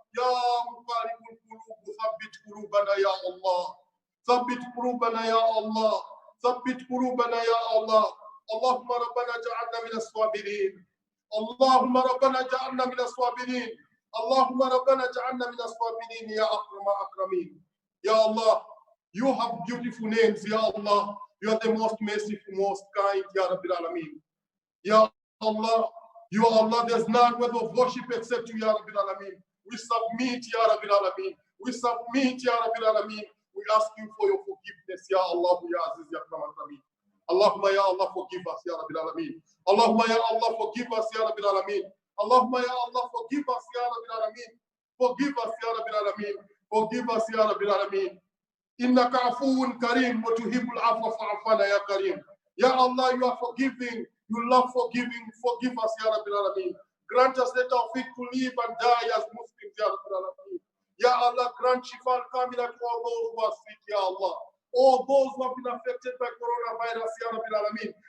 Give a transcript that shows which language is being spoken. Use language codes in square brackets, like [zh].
[ar] يا مقلب القلوب ثبت قلوبنا يا الله، ثبت قلوبنا يا الله، ثبت قلوبنا يا الله. اللهم ربنا اجعلنا من الصابرين. اللهم ربنا اجعلنا من الصابرين. اللهم ربنا اجعلنا من الصابرين يا اكرم اكرمين. [en] يا Allah, you have beautiful names. Ya Allah, you are the most merciful, most kind. Ya Rabbil Alameen. Ya Allah, you are Allah. There's none worthy of worship except you, Ya Rabbil Alameen. We submit, Ya Rabbil Alameen. We submit, Ya Rabbil Alameen. We ask you for your forgiveness, Ya Allah, Ya Aziz, Ya Akram Akrameen. Allahumma Ya Allah, forgive us, Ya Rabbil Alameen. Allahumma Ya Allah, forgive us, Ya Rabbil Alameen. Allahumma Ya Allah, forgive us, Ya Rabbil Alameen. Forgive us, Ya Rabbil Alameen. Forgive us, Ya Rabbil Alameen. [ar] إنك عفو كريم وتحب العفو فاعف عنا يا كريم. [en] Ya Allah, you are forgiving. You love forgiving. Forgive us, Ya Rabbil Alameen. Grant us the tawfiq to live and die as Muslims, Ya Rabbil Alameen. Ya Allah, grant shifa al-kamila to all those who are sick, Ya Allah. All those who have been affected by coronavirus, Ya Rabbil Alameen.